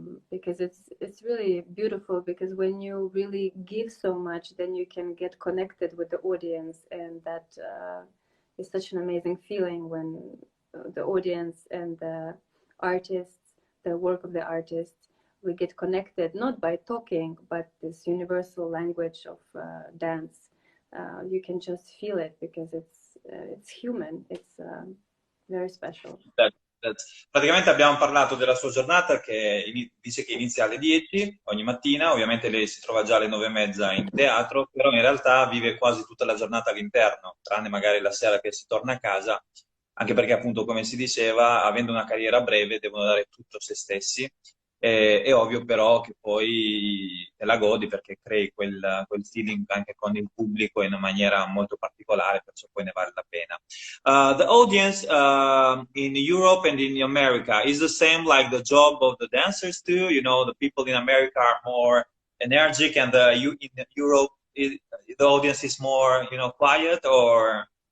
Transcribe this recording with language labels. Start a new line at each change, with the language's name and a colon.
English: Because it's really beautiful, because when you really give so much, then you can get connected with the audience, and that is such an amazing feeling when the audience and the artists, the work of the artists, we get connected, not by talking, but this universal language of dance. You can just feel it, because it's human, it's very special.
Italian: Praticamente abbiamo parlato della sua giornata che dice che inizia alle 10 ogni mattina, ovviamente lei si trova già alle 9:30 in teatro, però in realtà vive quasi tutta la giornata all'interno, tranne magari la sera che si torna a casa, anche perché appunto come si diceva, avendo una carriera breve devono dare tutto a se stessi. È ovvio però che poi te la godi perché crei quel feeling anche con il pubblico in una maniera molto particolare, perciò poi ne vale la pena.
English: The audience in Europe and in America is the same like the job of the dancers too. You know, the people in America are more energetic, and in Europe the audience is more, you know, quiet, or?